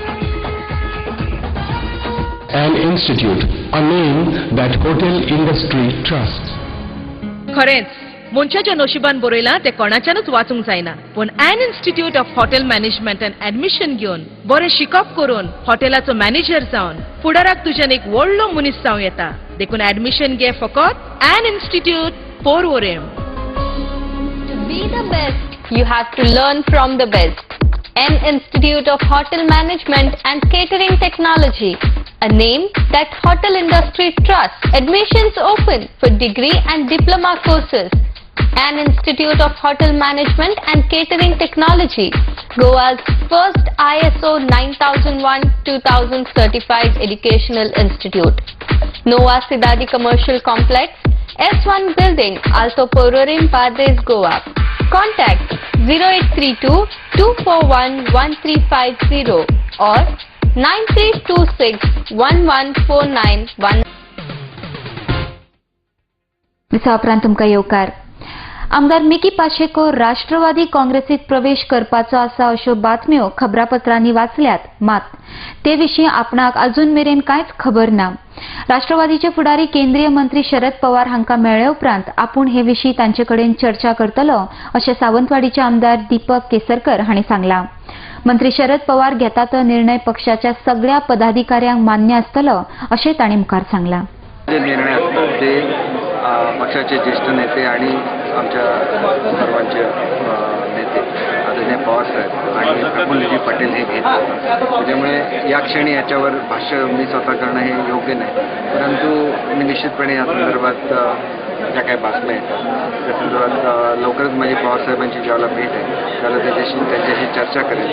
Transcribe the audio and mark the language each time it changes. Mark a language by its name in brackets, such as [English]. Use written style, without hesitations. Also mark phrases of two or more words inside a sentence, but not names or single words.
[English] An institute, a name that hotel industry trusts. [Konkani] खरेंच मनशाच्या नशिबान बरयला ते कोणाच्यानच वाचूंक जायना पण एन इन्स्टिट्यूट ऑफ हॉटेल मॅनेजमेंट एंड एडमिशन घेवन बरें शिकप करून हॉटेलाचो मॅनेजर जावन फुडाराक तुज्यान एक व्हडलो मनीस जावं येता देखून एडमिशन घे फकत एन इन्स्टिट्यूट पोरवोरेम. [English] To be the best, you have to learn from the best. An Institute of Hotel Management and Catering Technology, a name that hotel industry trusts. Admissions open for degree and diploma courses. An Institute of Hotel Management and Catering Technology, Goa's first ISO 9001-2000 certified educational institute. Nova Sidadi Commercial Complex, S1 Building, Alto Pororim Padres, Goa. Contact 0832 241 1350 or 9326 114919. [Konkani] दिसा उपरांत तुमकां येवकार. आमदार मिकी पाशेको राष्ट्रवादी काँग्रेसीत प्रवेश करपाचो आसा अश्यो बातम्यो खबरापत्रांनी वाचल्यात, मात ते विशीं आपणाक अजून मेरेन कांयच खबर ना. राष्ट्रवादीचे फुडारी केंद्रीय मंत्री शरद पवार हांकां मेळ्ळे उपरांत आपूण हे विशीं तांचे कडेन चर्चा करतलो अशें सावंतवाडीचे आमदार दीपक केसरकर हांणी सांगलां. मंत्री शरद पवार घेता तो निर्णय पक्षाच्या सगळ्या पदाधिकाऱ्यांक मान्य आसतलो अशें तांणी मुखार सांगलां. [Marathi] जे निर्णय असतात ते पक्षाचे ज्येष्ठ नेते आणि आमच्या सर्वांचे नेते आदरणीय पवारसाहेब आणि प्रफुल्लजी पटेल हे घेत असतात. त्याच्यामुळे या क्षणी याच्यावर भाष्य मी स्वतः करणं हे योग्य नाही, परंतु मी निश्चितपणे या संदर्भात ज्या काही बातम्या येतात त्या संदर्भात लवकरच माझी पवारसाहेबांची ज्यावेळेला भेट आहे त्यावेळेला त्यांच्याशी चर्चा करेन.